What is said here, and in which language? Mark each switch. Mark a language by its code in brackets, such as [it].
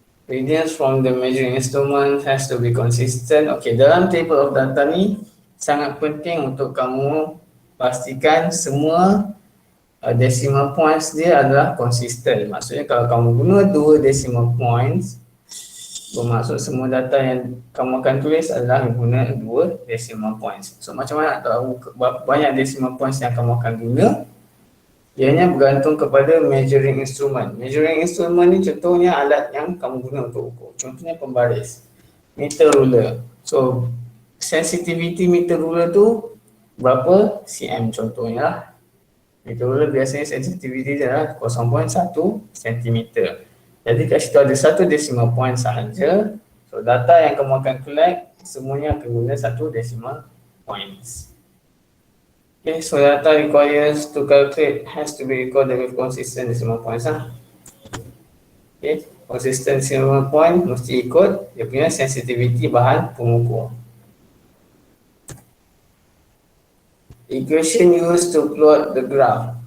[en] Readings from the measuring instrument has to be consistent. [ms] Okay, dalam table of data ni sangat penting untuk kamu pastikan semua decimal points dia adalah konsisten. Maksudnya kalau kamu guna 2 decimal points, bermaksud semua data yang kamu akan tulis adalah guna 2 decimal points. So macam mana nak tahu berapa banyak decimal points yang kamu akan guna? Ianya bergantung kepada measuring instrument. Measuring instrument ni contohnya alat yang kamu guna untuk ukur. Contohnya pembaris, meter ruler. So sensitivity meter ruler tu berapa cm contohnya lah. Itu biasanya sensitivity dia adalah 0.1 cm. Jadi kat situ ada satu decimal point sahaja. So data yang kamu akan collect semuanya akan guna satu decimal points. [en] Okay, so data requires to calculate has to be recorded with consistent decimal points [ms] lah. Okay, consistent decimal point mesti ikut dia punya sensitivity bahan pengukur. [en] Equation used to plot the graph.